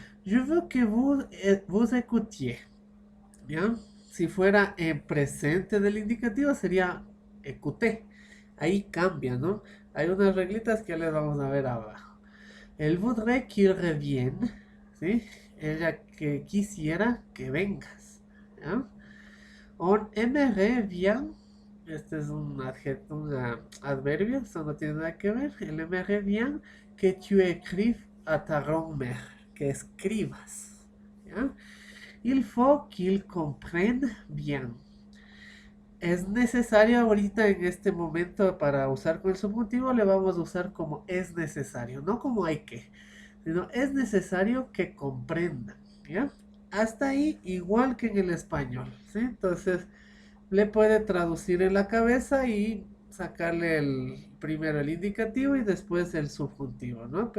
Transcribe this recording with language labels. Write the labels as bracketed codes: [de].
[fr] Je veux que vous écoutiez. [es] ¿Ya? Si fuera en presente del indicativo sería écouter. Ahí cambia, ¿no? Hay unas reglitas que ya les vamos a ver abajo. [fr] Elle voudrait qu'il revienne, ¿sí? [es] Ella que quisiera que vengas, ¿ya? [fr] On aimerait bien, [es] este es un adverbio, eso no tiene nada que ver. [fr] Elle aimerait bien que tu écrives à ta grand-mère, [es] que escribas, [fr] ¿ya? Il faut qu'il comprenne bien. [es] Es necesario ahorita en este momento para usar con el subjuntivo, le vamos a usar como es necesario, no como hay que, sino es necesario que comprendan, ¿ya? Hasta ahí igual que en el español, ¿sí? Entonces le puede traducir en la cabeza y sacarle primero el indicativo y después el subjuntivo, ¿no?